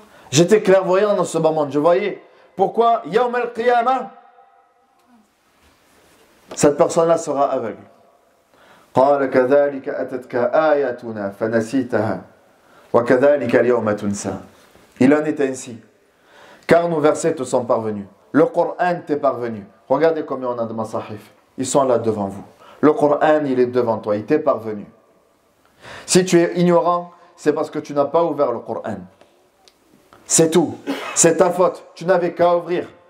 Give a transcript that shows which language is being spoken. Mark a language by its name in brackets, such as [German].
[French] J'étais clairvoyant dans ce moment, je voyais. Pourquoi Yawm al-Qiyamah, cette personne-là sera aveugle. [Arabic] قال كذلك أتتك آياتنا فنسيتها وكذلك اليوم تنسى. [French] Il en est ainsi, car nos versets te sont parvenus. Le Coran t'est parvenu. Regardez combien on a de masahif. Ils sont là devant vous. Le Coran, il est devant toi, il t'est parvenu. Si tu es ignorant, c'est parce que tu n'as pas ouvert le Coran. C'est tout. C'est ta faute. Tu n'avais qu'à ouvrir.